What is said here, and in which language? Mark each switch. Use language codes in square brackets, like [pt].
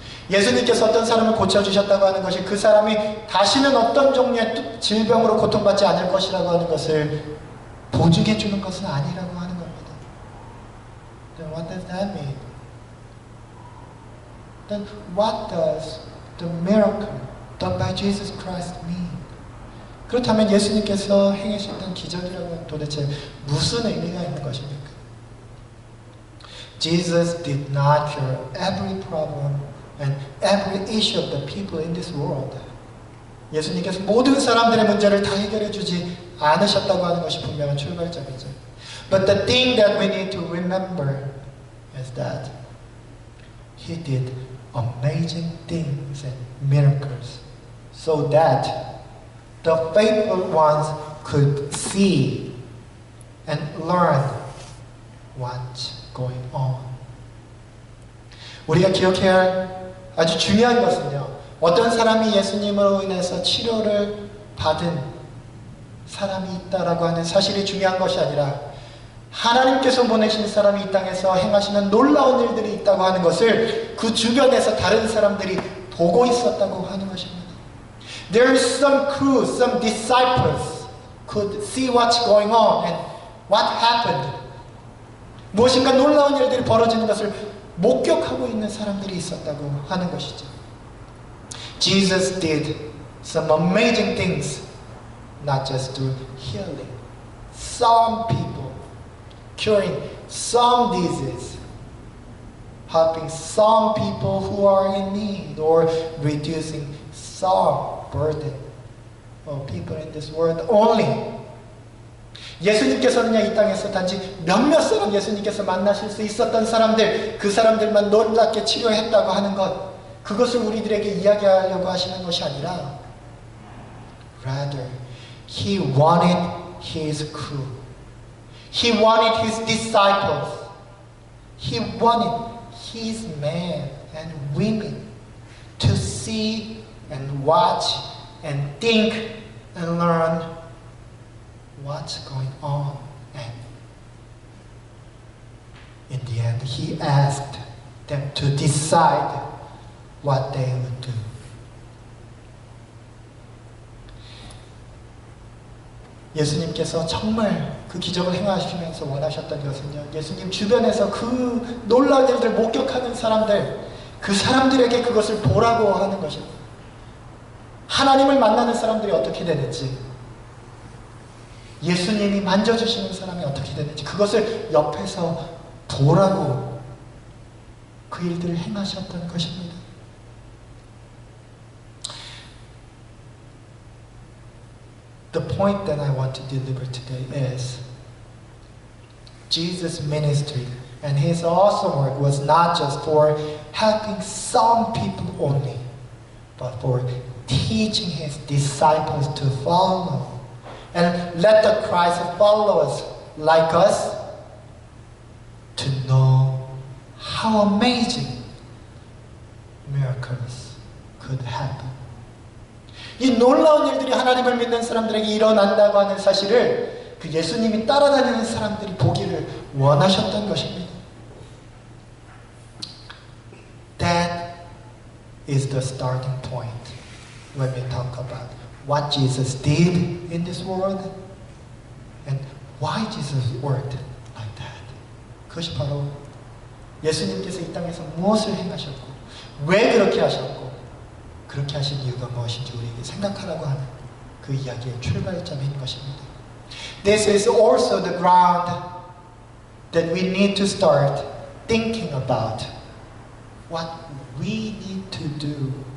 [ko] 예수님께서 어떤 사람을 고쳐주셨다고 하는 것이 그 사람이 다시는 어떤 종류의 질병으로 고통받지 않을 것이라고 하는 것을 보증해 주는 것은 아니라고 하는 겁니다. [en] Then what does that mean? Then what does the miracle done by Jesus Christ mean? [ko] 그렇다면 예수님께서 행하셨던 기적이라고 도대체 무슨 의미가 있는 것입니까? [en] Jesus did not cure every problem and every issue of the people in this world. [ko] 예수님께서 모든 사람들의 문제를 다 해결해 주지 않으셨다고 하는 것이 분명한 출발점이죠. [en] But the thing that we need to remember is that He did amazing things and miracles so that the faithful ones could see and learn what's going on. [ko] 우리가 기억해야 할 아주 중요한 것은요, 어떤 사람이 예수님으로 인해서 치료를 받은 사람이 있다라고 하는 사실이 중요한 것이 아니라 하나님께서 보내신 사람이 이 땅에서 행하시는 놀라운 일들이 있다고 하는 것을 그 주변에서 다른 사람들이 보고 있었다고 하는 것입니다. [en] There is some crew, some disciples could see what's going on and what happened. [ko] 무엇인가 놀라운 일들이 벌어지는 것을 목격하고 있는 사람들이 있었다고 하는 것이죠. [en] Jesus did some amazing things, not just through healing some people, curing some disease, helping some people who are in need, or reducing some burden of people in this world only. [ko] 예수님께서는요, 이 땅에서 단지 몇몇 사람 예수님께서 만나실 수 있었던 사람들, 그 사람들만 놀랍게 치료했다고 하는 것, 그것을 우리들에게 이야기하려고 하시는 것이 아니라 [en] rather, He wanted His crew. He wanted His disciples. He wanted His men and women to see and watch and think and learn what's going on. And in the end, he asked them to decide what they would do. [ko] 예수님께서 정말 그 기적을 행하시면서 원하셨던 것은요, 예수님 주변에서 그 놀라운 일들을 목격하는 사람들, 그 사람들에게 그것을 보라고 하는 것입니다. 하나님을 만나는 사람들이 어떻게 되는지, 예수님이 만져주시는 사람이 어떻게 되는지, 그것을 옆에서 보라고 그 일들을 행하셨던 것입니다. [en] The point that I want to deliver today is Jesus' ministry and his awesome work was not just for helping some people only, but for teaching his disciples to follow and let the Christ followers like us to know how amazing miracles could happen. [ko] 이 놀라운 일들이 하나님을 믿는 사람들에게 일어난다고 하는 사실을 그 예수님이 따라다니는 사람들이 보기를 원하셨던 것입니다. [en] That is the starting point when we talk about what Jesus did in this world and why Jesus worked like that. [ko] 그것이 바로 예수님께서 이 땅에서 무엇을 행하셨고 왜 그렇게 하셨고 그렇게 하신 이유가 무엇인지 우리에게 생각하라고 하는 그 이야기의 출발점인 것입니다. [en] This is also the ground that we need to start thinking about what we need to do.